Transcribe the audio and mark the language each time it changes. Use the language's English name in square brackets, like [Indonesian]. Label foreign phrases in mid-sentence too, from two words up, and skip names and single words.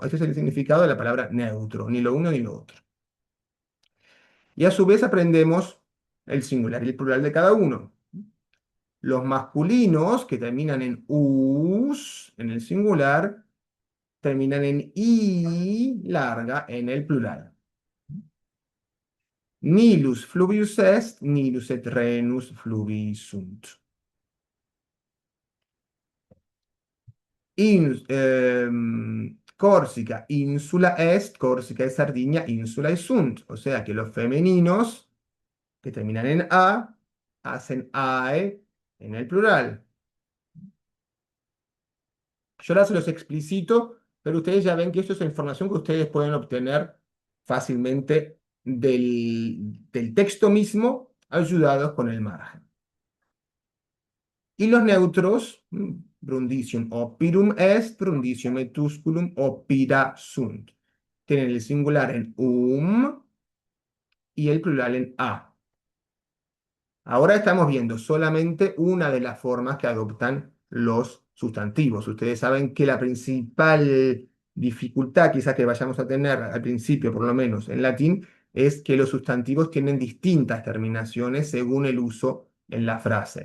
[Spanish] Ese es el significado de la palabra neutro, ni lo uno ni lo otro. Y a su vez aprendemos el singular y el plural de cada uno. Los masculinos que terminan en us en el singular, terminan en i larga en el plural. [Latin] Nilus fluvius est, nilus et renus fluvi sunt. Córsica, insula est, Córsica y Sardinia, insula y sunt. [Spanish] O sea que los femeninos que terminan en a hacen ae en el plural. Yo ahora se los explicito, pero ustedes ya ven que esto es información que ustedes pueden obtener fácilmente del texto mismo, ayudados con el margen. Y los neutros, [Latin] Brundisium opirum est, Brundisium etusculum opida sunt. [Spanish] Tienen el singular en y el plural en a. Ahora estamos viendo solamente una de las formas que adoptan los sustantivos. Ustedes saben que la principal dificultad quizás que vayamos a tener al principio, por lo menos en latín, es que los sustantivos tienen distintas terminaciones según el uso en la frase.